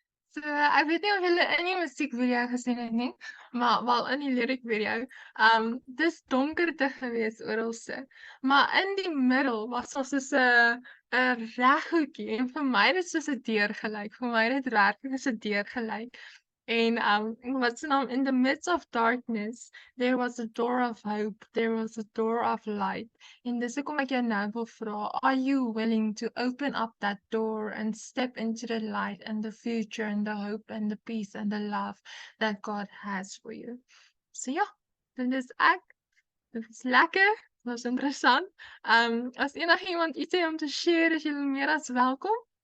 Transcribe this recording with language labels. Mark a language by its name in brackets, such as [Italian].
[Afrikaans] So, ek weet nie of julle in die musiekvideo gesien het nie, maar wel in die lyric video, dis donkerte gewees oralse, maar in die middel was daar soos 'n reghoekie en vir my dit soos 'n deur gelyk, vir my dit werklik is 'n deur gelyk. En wat se naam, [English] in the midst of darkness, there was a door of hope, there was a door of light. [Afrikaans] En dis hoekom ek jou nou wil vra, [English] are you willing to open up that door and step into the light and the future and the hope and the peace and the love that God has for you? [Afrikaans] So ja, dit is ek. Dit is lekker, dit was interessant. As enigiemand iets het om te share, is julle meer as welkom.